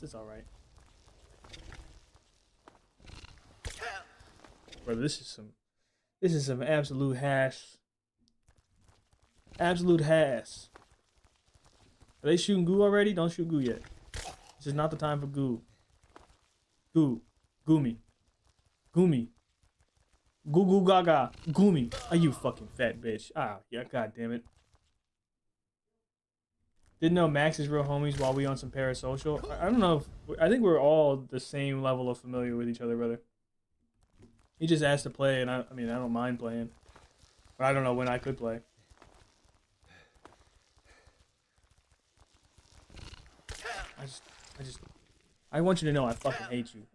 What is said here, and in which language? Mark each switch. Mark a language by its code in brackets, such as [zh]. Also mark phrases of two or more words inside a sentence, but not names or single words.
[en] It's alright. Brother, this is some absolute hash. Absolute hash. Are they shooting goo already? Don't shoot goo yet. This is not the time for goo. Goo. Goomy. Goomy. Goo goo gaga. Goomy. Are you fucking fat bitch? Ah, yeah, god damn it. Didn't know Max is real homies while we on some parasocial. I don't know if... I think we're all the same level of familiar with each other, brother. He just asked to play, and I mean, I don't mind playing. But I don't know when I could play. I want you to know I fucking hate you.